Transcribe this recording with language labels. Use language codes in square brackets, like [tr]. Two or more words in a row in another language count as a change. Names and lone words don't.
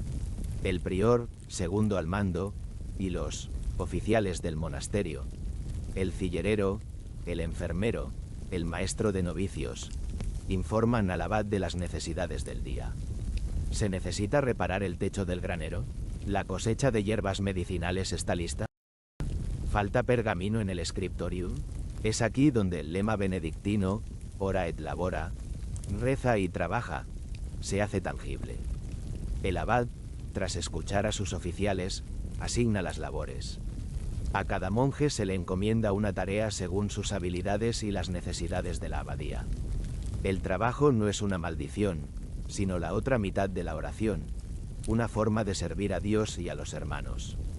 [es] El prior, segundo al mando, y los oficiales del monasterio, el cillerero, el enfermero, el maestro de novicios, informan al abad de las necesidades del día. ¿Se necesita reparar el techo del granero? ¿La cosecha de hierbas medicinales está lista? ¿Falta pergamino en el scriptorium? Es aquí donde el lema benedictino, [la] ora et labora, [es] reza y trabaja, se hace tangible. El abad, tras escuchar a sus oficiales, asigna las labores. A cada monje se le encomienda una tarea según sus habilidades y las necesidades de la abadía. El trabajo no es una maldición, sino la otra mitad de la oración, una forma de servir a Dios y a los hermanos.